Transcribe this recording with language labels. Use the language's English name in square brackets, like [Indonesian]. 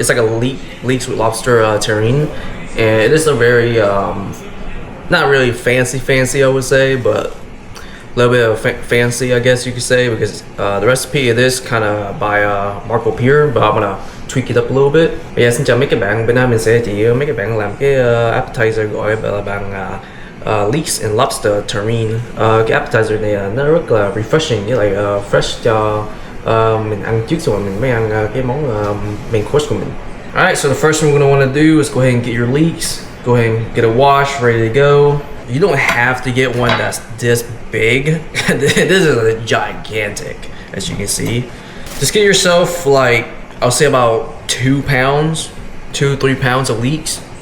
[English] It's like a leeks with lobster terrine, and it is a very not really fancy I would say, but a little bit of fancy I guess you could say, because the recipe of this kind of by Marco Pier, but I'm gonna tweak it up a little bit. [Vietnamese] Xin chào mấy các bạn, bên Nam mình sẽ chỉ mấy các bạn làm cái appetizer gọi là bằng Leeks and Lobster Terrine. Cái appetizer này nó rất là refreshing, với lại fresh cho mình ăn trước rồi mình mới ăn cái món main course của mình. [English] Alright, so the first thing we're going to want to do is go ahead and get your leeks. Go ahead and get it washed, ready to go. You don't have to get one that's this big. This is gigantic, as you can see. Just get yourself like, I'll say about 2 pounds, 2-3 pounds of leeks.